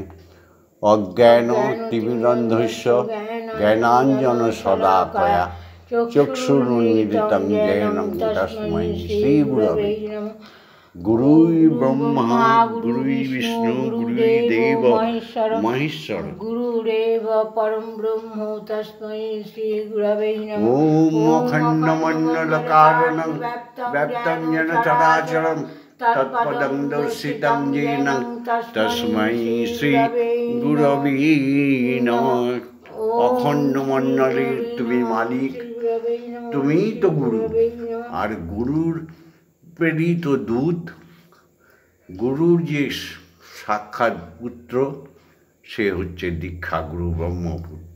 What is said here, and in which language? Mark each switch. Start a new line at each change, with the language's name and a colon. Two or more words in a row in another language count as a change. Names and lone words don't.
Sanskrit: অজ্ঞান তিমিরন্ধস্য জ্ঞানাঞ্জন শলাকয়া চক্ষুরুন্মিলিতং জ্ঞান তস্मै শ্রীগুরবে নমঃ। গুরুই ব্রহ্মা গুরুই বিষ্ণু গুরুদেব মহেশ্বর গুরুরেব পরম ব্রহ্ম তস্मै শ্রী গুরবে নমঃ। ওম অখণ্ডমণ্ডলকারণং ব্যপ্তং যেন চরাচরম তৎপদং দর্শিতং येन তস্मै শ্রী গুরবে নমঃ।
Bangla: অখণ্ড মণ্ডলের তুমি মালিক, তুমিই তো গুরু। আর গুরুর প্রেরিত দূত, গুরুর যে সাক্ষাৎ পুত্র, সে হচ্ছে দীক্ষাগুরু ব্রহ্মপুত্র।